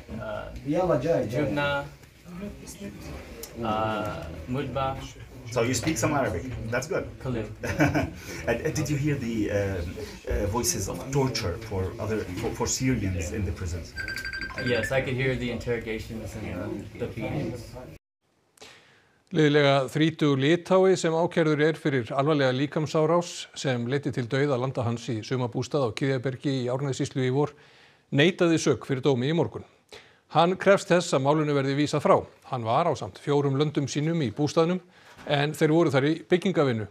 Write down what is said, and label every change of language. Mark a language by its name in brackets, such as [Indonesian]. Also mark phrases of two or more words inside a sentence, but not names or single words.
[English] Jubna, mudba. So you speak some Arabic. That's good. Did you hear the voices of torture for Syrians in the prisons? Yes, I could hear the interrogations and the beatings. [Icelandic] Liðlega 30 Litái sem ákærður fyrir alvarlega líkamsárás sem leiddi til dauða landa hans í sumarbústað á Kiðjabergi í Árnessýslu í vor neitaði sök fyrir dómi í morgun. Hann krefst þess að málinu verði vísað frá. Hann var ásamt 4 löndum sínum í bústaðnum en þeir voru þar í byggingavinnu.